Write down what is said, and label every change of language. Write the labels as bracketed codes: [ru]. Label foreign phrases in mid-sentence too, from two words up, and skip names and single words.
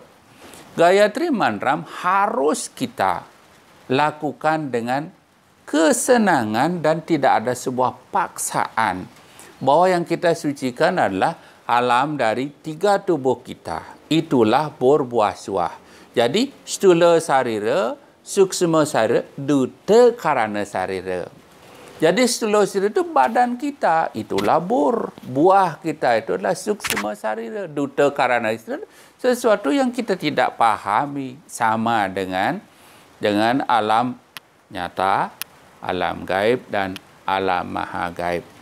[id] Gayatri Mantra harus kita lakukan dengan kesenangan dan tidak ada sebuah paksaan. Bahwa yang kita sucikan adalah alam dari 3 tubuh kita. Itulah [sa] bor buah suah. [id] Jadi [sa] stula sarira, suksma sarira, duta karana sarira. [id] Jadi [sa] stula sarira [id] itu badan kita, itulah bor. Buah kita itu adalah [sa] suksma sarira, duta karana sarira. [id] Sesuatu yang kita tidak pahami, sama dengan alam nyata, alam gaib, dan alam maha gaib.